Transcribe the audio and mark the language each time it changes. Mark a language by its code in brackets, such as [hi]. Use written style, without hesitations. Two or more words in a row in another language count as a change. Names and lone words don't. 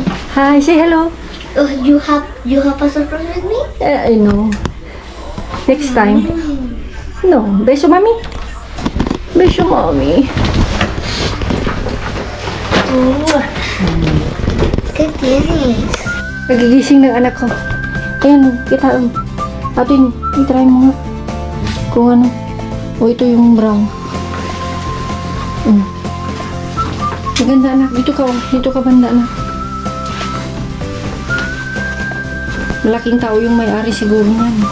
[en] Hi, say hello. You have a surprise with me? I know. Next time. [es] No, beso mami. Beso mami. ¿Qué tienes? [tl] Nagigising ng anak ko. Ayan, kita. Atin, i-try mo nga. Kung ano. Ito yung brown. Maganda anak. Dito ka banda anak. Malaking tao yung may-ari siguro niyan.